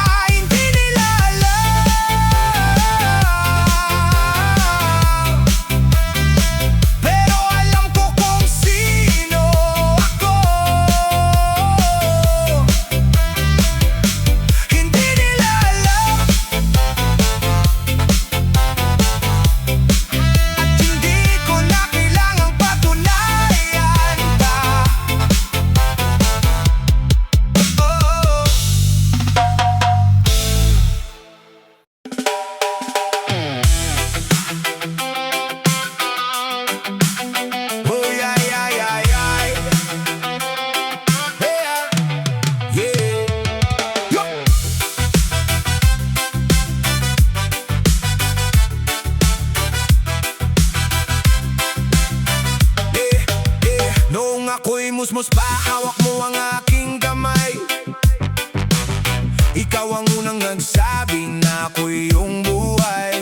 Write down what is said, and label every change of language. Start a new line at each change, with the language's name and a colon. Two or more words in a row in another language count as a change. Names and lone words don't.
Filipino: Hindi nila alam, pero alam ko kung sino ako. Hindi nila alam, at hindi ko na kailangang patunayan pa.
English: Oh, yeah, yeah, yeah, yeah. Yeah, yeah. Yo.
Filipino: Noong ako'y musmos pa, hawak mo ang aking kamay. Ikaw ang unang nagsabi na ako'y iyong buhay.